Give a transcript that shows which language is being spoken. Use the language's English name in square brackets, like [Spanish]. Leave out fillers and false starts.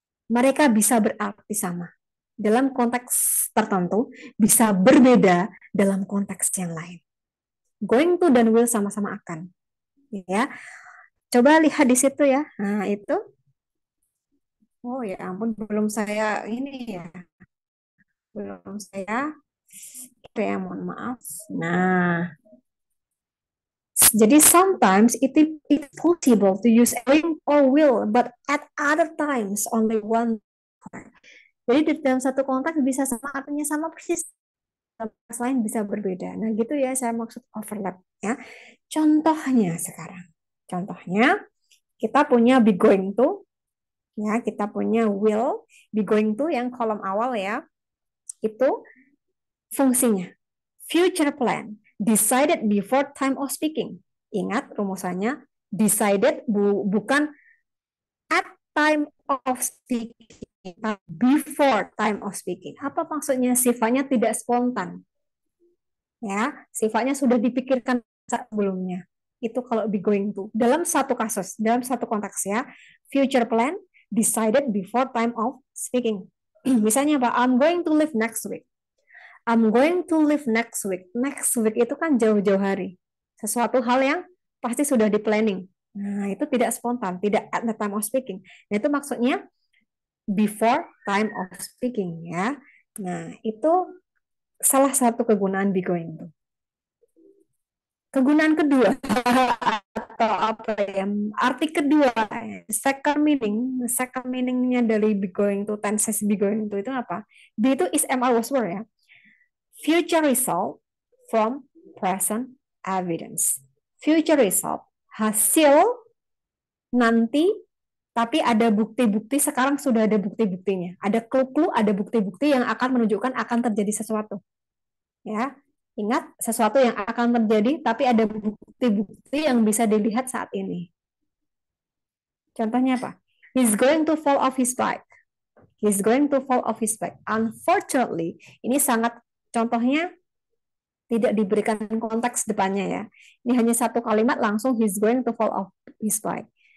[Indonesian] Mereka bisa berarti sama. Dalam konteks tertentu, bisa berbeda dalam konteks yang lain. Going to dan will sama-sama akan. Ya. Coba lihat di situ ya. Nah, itu. Oh ya ampun, belum saya ini ya. Belum saya mohon maaf. Nah, jadi [English] sometimes it possible to use going or will, but at other times only one. [Indonesian] Jadi di dalam satu konteks bisa sama, artinya sama persis. Konteks lain bisa berbeda. Nah, gitu ya saya maksud overlap ya. Contohnya sekarang. Contohnya kita punya be going to, ya kita punya will, be going to yang kolom awal ya. Itu fungsinya [English] future plan, decided before time of speaking. [Indonesian] Ingat rumusannya, [English] decided bukan at time of speaking, before time of speaking. [Indonesian] Apa maksudnya? Sifatnya tidak spontan. Ya, sifatnya sudah dipikirkan sebelumnya. Itu kalau be going to. Dalam satu kasus, dalam satu konteks ya, [English] future plan, decided before time of speaking. [Indonesian] Misalnya apa? [English] I'm going to leave next week. I'm going to leave next week. [Indonesian] Next week itu kan jauh-jauh hari. Sesuatu hal yang pasti sudah di planning. Nah, itu tidak spontan, tidak at the time of speaking. Nah, itu maksudnya before time of speaking ya. Nah, itu salah satu kegunaan be going to. Kegunaan kedua atau apa ya? Arti kedua, second meaningnya dari be going to, tenses be going to itu apa? Be itu is MR was were ya. [English] Future result from present evidence. [Indonesian] Future result, hasil nanti, tapi ada bukti-bukti, sekarang sudah ada bukti-buktinya. Ada clue-clue, ada bukti-bukti yang akan menunjukkan akan terjadi sesuatu. Ya, ingat, sesuatu yang akan terjadi, tapi ada bukti-bukti yang bisa dilihat saat ini. Contohnya apa? [English] He's going to fall off his bike. He's going to fall off his bike. [Indonesian] Unfortunately, ini sangat contohnya tidak diberikan konteks depannya ya. Ini hanya satu kalimat langsung [English] he's going to fall off his bike.